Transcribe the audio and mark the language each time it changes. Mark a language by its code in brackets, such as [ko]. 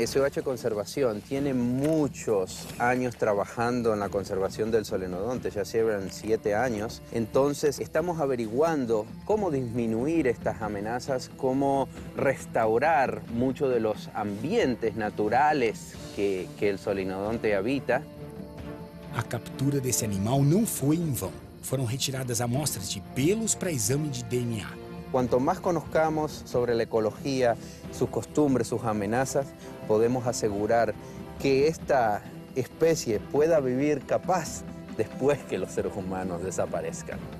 [es] SOH Conservación tiene muchos años trabajando en la conservación del solenodonte, ya llevan 7 años. Entonces estamos averiguando cómo disminuir estas amenazas, cómo restaurar muchos de los ambientes naturales que el solenodonte habita. [pt] A captura desse animal não foi em vão. Foram retiradas amostras de pelos para exame de DNA. [es] Cuanto más conozcamos sobre la ecología, sus costumbres, sus amenazas, podemos asegurar que esta especie pueda vivir capaz después que los seres humanos desaparezcan.